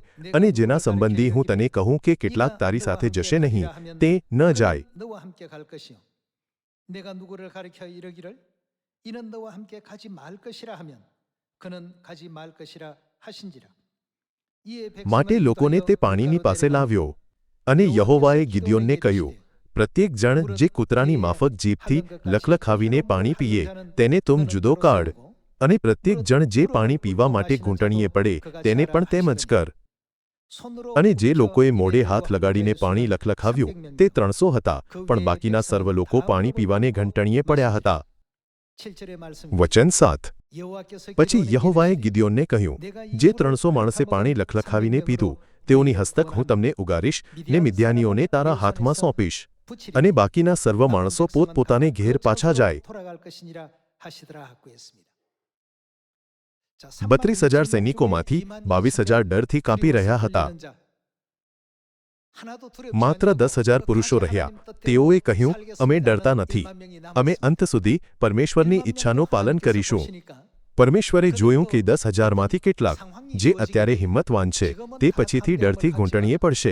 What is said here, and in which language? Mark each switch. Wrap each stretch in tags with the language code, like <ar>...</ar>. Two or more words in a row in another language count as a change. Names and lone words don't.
<gu>અને જેના સંબંધી હું તને કહું કે કેટલાક તારી સાથે જશે નહીં, તે ન જાય.</gu> <ko>너와 함께 갈 것이요 내가 누구를 가리켜 이르기를 이는 너와 함께 가지 말 것이라 하면 그는 가지 말 것이라 하신지라. 이에 백성은</ko> <gu>માટે લોકોને તે પાણીની પાસે લાવ્યો. અને યહોવાએ ગિદિયોનને કહ્યું, પ્રત્યેક જણ જે કૂતરાની માફક જીભથી લખલખાવીને પાણી પીએ, તેને તુમ જુદો કાઢ. અને પ્રત્યેક જણ જે પાણી પીવા માટે ઘૂંટણીએ પડે, તેને પણ તેમ જ કર. અને જે લોકોએ મોઢે હાથ લગાડીને પાણી લખલખાવ્યું, તે 300 હતા, પણ બાકીના સર્વ લોકો પાણી પીવાને ઘંટણીએ પડ્યા હતા.</gu> <ko>7절의 말씀</ko> <gu>વચન 7.</gu> <ko>여호와께서</ko> <gu>પછી</gu> <ko>기드온에게</ko> <gu>યહોવાએ ગિદિયોનને કહ્યું, જે 300 માણસે પાણી લખલખાવીને પીધું, તેઓની હસ્તક હું તમને ઉગારીશ, ને મિદ્યાનીઓને તારા હાથમાં સોંપીશ. અને બાકીના સર્વ માણસો પોતપોતાને ઘેર પાછા જાય.</gu> <ko>돌아갈 것이니라 하시더라 하고 했습니다. 자,</ko> <gu>32,000 સૈનિકોમાંથી 22,000 ડરથી કાંપી રહ્યા હતા. માત્ર 10,000 પુરુષો રહ્યા. તેઓએ કહ્યું, અમે ડરતા નથી. અમે અંત સુધી પરમેશ્વરની ઈચ્છાનું પાલન કરીશું. પરમેશ્વરે જોયું કે 10,000માંથી કેટલાક, જે અત્યારે હિંમતવાન છે, તે પછીથી ડરથી ઘૂંટણીએ પડશે.</gu>